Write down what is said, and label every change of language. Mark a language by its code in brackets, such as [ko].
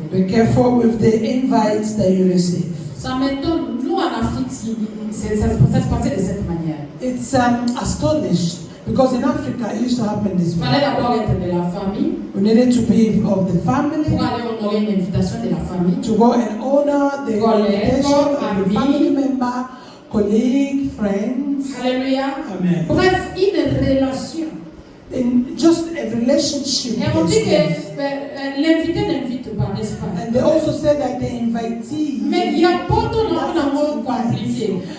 [en] Be careful with the invites that you receive. [fr] Ça m'étonne, nous en Afrique, ça se passait de cette manière. [en] It's astonished because in Africa it used to happen this way. [fr] Il fallait d'abord être de la famille. [en] We needed to be of the family. [fr] Pour aller honorer une invitation de la famille. [en] To go and honor the invitation of the family member, colleague, friends. Alléluia. Amen. [fr] Bref, une relation. [en] In just a relationship. [fr] Et on dit que l'invité n'invite pas, n'est-ce pas? [en] And they also said that the invitee. [fr] Mais il y a pas de nom compliqué.